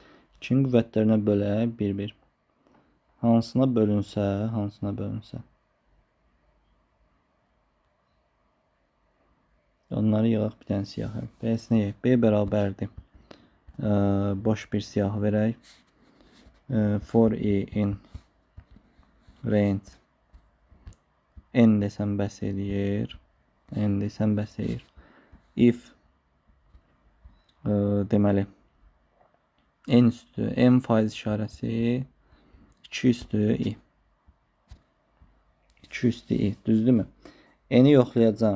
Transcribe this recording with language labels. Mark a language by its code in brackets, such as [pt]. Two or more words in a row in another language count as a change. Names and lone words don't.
[az] 2-nin qüvvətlərinə bölək 1-1. Hansına bölünsə. Onları yığaq bir dənə siyahı. B-sini yığaq. B bərabərdir. Boş bir siyahı verək. [en] For i in range n [az] desəm bəs eləyir. If deməli n üstü m faiz işarəsi 2 üstü i. 2 üstü i. Düzdürmü? N-i yoxlayacağım.